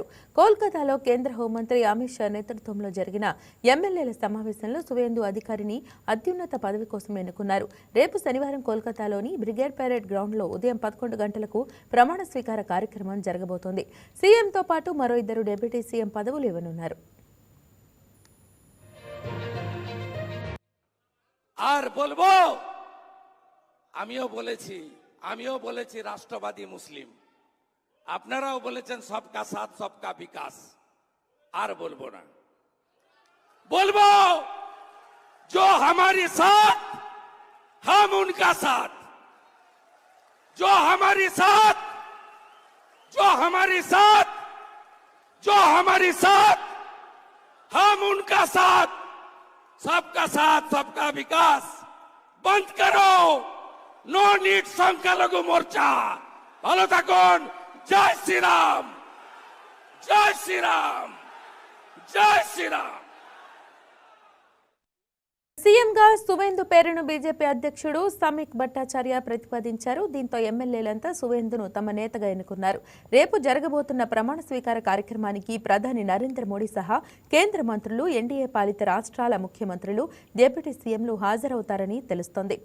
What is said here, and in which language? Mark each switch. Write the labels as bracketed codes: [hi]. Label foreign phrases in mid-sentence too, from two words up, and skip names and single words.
[te] కోల్కతాలో కేంద్ర హోంమంత్రి అమిత్ షా నేతృత్వంలో జరిగిన ఎమ్మెల్యేల సమావేశంలో సువేందు అధికారిని అత్యున్నత పదవి కోసం ఎన్నుకున్నారు. రేపు శనివారం కోల్కతాలోని బ్రిగేడ్ పెరేడ్ గ్రౌండ్లో ఉదయం 11 గంటలకు ప్రమాణ స్వీకార కార్యక్రమం జరగబోతోంది. సీఎంతో పాటు మరో 2 డిప్యూటీ సీఎం పదవులు ఇవ్వనున్నారు. [bn] আমিও বলেছি রাষ্ট্রবাদী মুসলিম, আপনারাও বলেছেন [hi] सबका साथ सबका विकास। [bn] আর বলবো না, বলবো [hi] जो हमारे साथ हम उनका साथ, जो हमारे साथ जो हमारे साथ जो हमारे साथ हम उनका साथ, सबका साथ सबका विकास। बंद करो [en] no need [hi] संख्यालघु मोर्चा। [bn] ভালো থাকুন। জয় শ্রীরাম, জয় শ্রীরাম, জয় শ্রীরাম। [te] సీఎంగా సువేందు పేరును బీజేపీ అధ్యక్షుడు సమీక్ భట్టాచార్య ప్రతిపాదించారు. దీంతో ఎమ్మెల్యేలంతా సువేందును తమ నేతగా ఎన్నుకున్నారు. రేపు జరగబోతున్న ప్రమాణ స్వీకార కార్యక్రమానికి ప్రధాని నరేంద్ర మోడీ సహా కేంద్ర మంత్రులు, ఎన్డీఏ పాలిత రాష్ట్రాల ముఖ్యమంత్రులు, డిప్యూటీ సీఎంలు హాజరవుతారని తెలుస్తోంది.